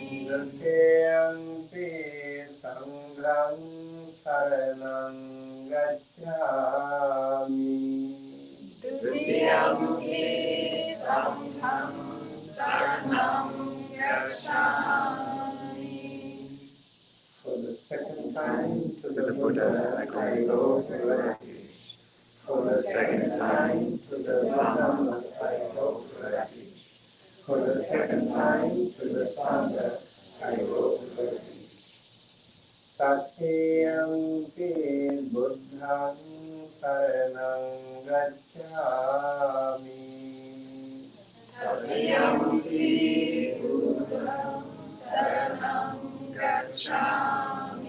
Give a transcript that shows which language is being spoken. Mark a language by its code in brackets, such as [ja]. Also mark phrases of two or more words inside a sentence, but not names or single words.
[pi] Duteyampi Sangham saranam gacchami. Dutiyampi Sangham saranam gacchami. [en] For the second time to the Buddha I go for refuge. For the second time to the Dhamma I go for refuge. For the second time to the Sangha I go for refuge. [pi] Tathayampi Buddham saranam gacchami. Tathayampi Buddham saranam gacchami.